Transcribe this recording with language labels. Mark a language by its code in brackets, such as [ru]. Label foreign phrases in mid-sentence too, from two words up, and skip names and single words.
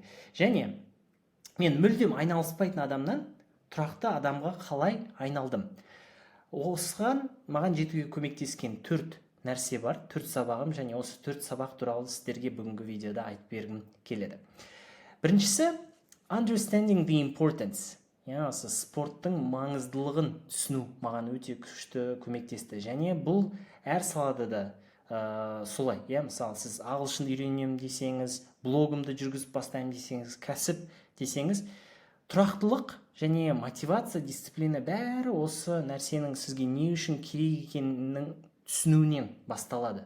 [kk] Және мен мүлдем айналыспайтын адамнан тұрақты адамға қалай айналдым? Осыған маған жетуге көмектескен 4 нәрсе бар, 4 сабағым, және осы 4 сабақ туралы сіздерге бүгінгі видеода айтып бергім келеді. Біріншісі, [en] understanding the importance. [kk] Осы спорттың маңыздылығын түсіну маған өте күшті көмектесті. Және бұл әр салада да солай. Мысалы, сіз ағылшын үйренемін десеңіз, блогымды жүргізіп бастаймын десеңіз, кәсіп десеңіз, тұрақтылық және мотивация, дисциплина бәрі осы нәрсенің сізге не үшін керек екенінің түсінуінен басталады.